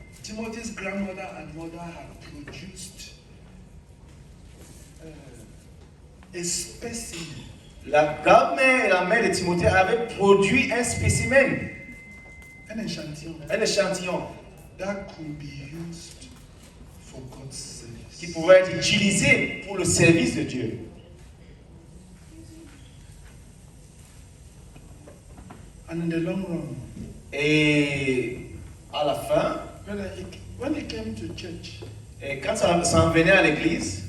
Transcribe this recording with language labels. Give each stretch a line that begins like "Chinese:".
English: Timothy's grandmother and mother had produced a specimen
French: la grand-mère et la mère de Timothée avaient produit un spécimen,
English: an échantillon
French: un échantillon
English: that could be used for God's service.
French: qui pouvait être utilisé pour le service de Dieu.
English: And in the long run,
French: Et à la fin,
English: when he came to church,
French: et quand ça s'en venait à l'église,